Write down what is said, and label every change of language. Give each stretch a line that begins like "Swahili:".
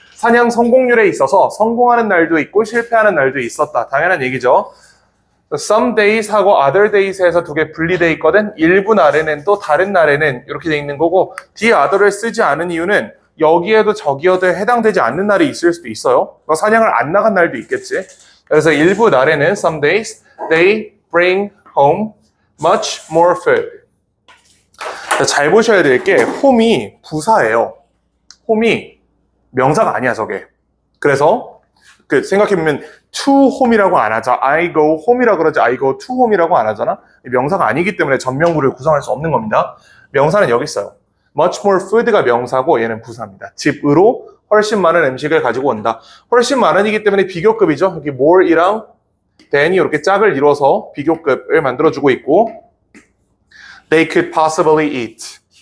Korean: 사냥 성공률에 있어서 성공하는 날도 있고 실패하는 날도 있었다. 당연한 얘기죠. Some days 하고 other days에서 두 개 분리되어 있거든. 일부 날에는 또 다른 날에는 이렇게 돼 있는 거고 the other를 쓰지 않은 이유는 여기에도 저기에도 해당되지 않는 날이 있을 수도 있어요. 사냥을 안 나간 날도 있겠지. 그래서 일부 날에는
English: some days they bring home much more food.
Korean: 잘 보셔야 될 게 home이 부사예요. home이 명사가 아니야 저게. 그래서 생각해보면 to home이라고 안 하자.
English: I go home이라고
Korean: 그러지
English: I go to home이라고
Korean: 안 하잖아. 명사가 아니기 때문에 전명구를 구성할 수 없는 겁니다. 명사는 여기 있어요. much more food가 명사고 얘는 부사입니다. 집으로 훨씬 많은 음식을 가지고 온다. 훨씬 많은이기 때문에 비교급이죠. 여기 more이랑 than이 이렇게 짝을 이뤄서 비교급을 만들어주고 있고
English: they could possibly eat.